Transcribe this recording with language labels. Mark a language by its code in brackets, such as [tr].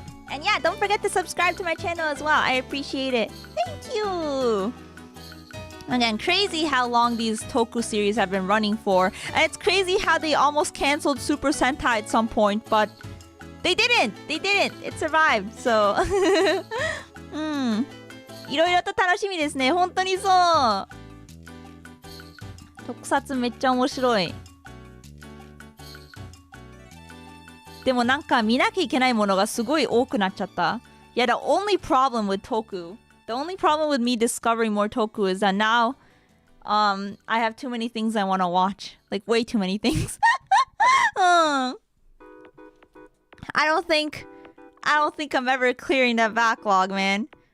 [en] And yeah, don't forget to subscribe to my channel as well. I appreciate it. Thank you. Again, crazy how long these Toku series have been running for. And it's crazy how they almost canceled Super Sentai at some point, but they didn't. It survived, so. [ja] いろいろと楽しみですね。本当にそう。特撮めっちゃ面白い。でもなんか見なきゃいけないものがすごい多くなっちゃった。 [en] Yeah, the only problem with Toku, the only problem with me discovering more Toku is that now I have too many things I want to watch. Like, way too many things. I don't think I'm ever clearing that backlog, man.